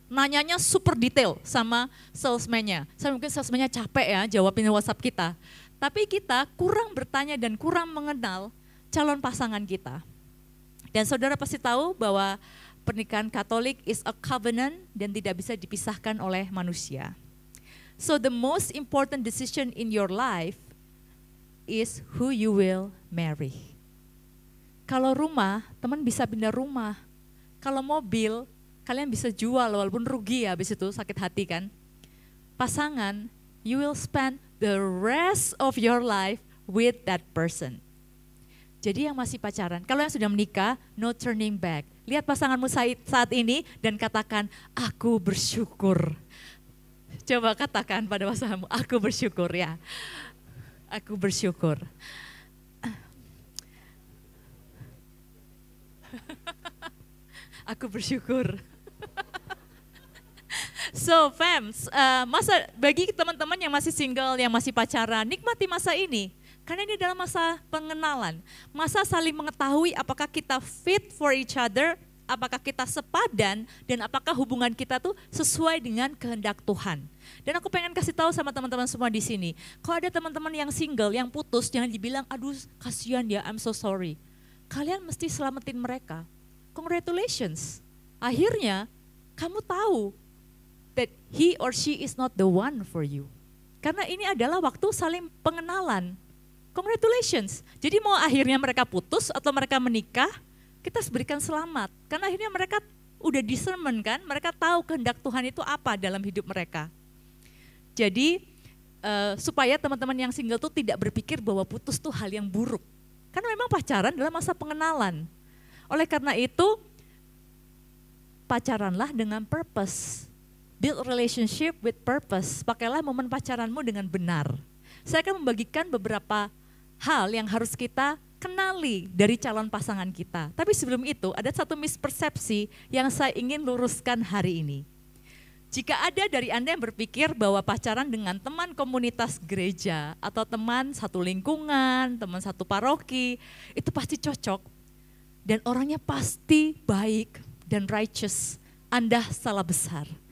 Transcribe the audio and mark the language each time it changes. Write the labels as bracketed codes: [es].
[id] Nanyanya super detail sama salesman-nya. Mungkin salesman-nya capek ya jawabin WhatsApp kita. Tapi kita kurang bertanya dan kurang mengenal calon pasangan kita. Dan saudara pasti tahu bahwa pernikahan Katolik is a covenant dan tidak bisa dipisahkan oleh manusia. [en] So the most important decision in your life is who you will marry. [id] Kalau rumah, teman bisa pindah rumah. Kalau mobil, kalian bisa jual walaupun rugi ya habis itu sakit hati kan. [en] Pasangan, you will spend the rest of your life with that person. [id] Jadi yang masih pacaran, kalau yang sudah menikah, no turning back. Lihat pasanganmu saat ini dan katakan, aku bersyukur. Coba katakan pada pasanganmu, aku bersyukur ya. Aku bersyukur. Aku bersyukur. So fams, bagi teman-teman yang masih single, yang masih pacaran, nikmati masa ini. Karena ini adalah masa pengenalan, masa saling mengetahui apakah kita fit for each other, apakah kita sepadan, dan apakah hubungan kita tuh sesuai dengan kehendak Tuhan. Dan aku pengen kasih tahu sama teman-teman semua di sini, kalau ada teman-teman yang single, yang putus, jangan dibilang, aduh kasihan ya, I'm so sorry. Kalian mesti selamatin mereka. Congratulations. [en] Akhirnya kamu tahu that he or she is not the one for you. [id] Karena ini adalah waktu saling pengenalan. Congratulations. Jadi mau akhirnya mereka putus atau mereka menikah, kita berikan selamat. Karena akhirnya mereka udah discernment kan, mereka tahu kehendak Tuhan itu apa dalam hidup mereka. Jadi supaya teman-teman yang single tuh tidak berpikir bahwa putus tuh hal yang buruk. Karena memang pacaran adalah masa pengenalan. Oleh karena itu, pacaranlah dengan purpose. [en] Build relationship with purpose. [id] Pakailah momen pacaranmu dengan benar. Saya akan membagikan beberapa hal yang harus kita kenali dari calon pasangan kita. Tapi sebelum itu ada satu mispersepsi yang saya ingin luruskan hari ini. Jika ada dari Anda yang berpikir bahwa pacaran dengan teman komunitas gereja atau teman satu lingkungan, teman satu paroki, itu pasti cocok dan orangnya pasti baik dan righteous, Anda salah besar.